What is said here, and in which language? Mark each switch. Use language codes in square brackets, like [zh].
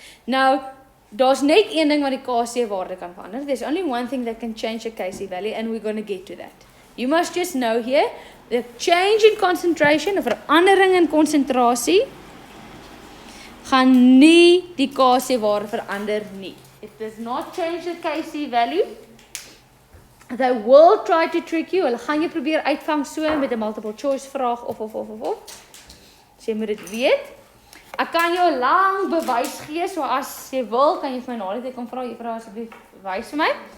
[af] Nou, daar's net een ding wat die Kc waarde kan verander. [en] There's only one thing that can change the Kc value, and we're going to get to that. You must just know here, the change in concentration, [af] 'n verandering in konsentrasie, gaan nie die Kc waarde verander nie. [en] It does not change the Kc value. They will try to trick you. [af] Hulle gaan jy probeer uitvang so met 'n multiple choice vraag of. So jy moet dit weet. Ek kan jou lang bewys gee, so as jy wil, kan jy vir my na dit kom vra, juffrou asseblief wys vir my.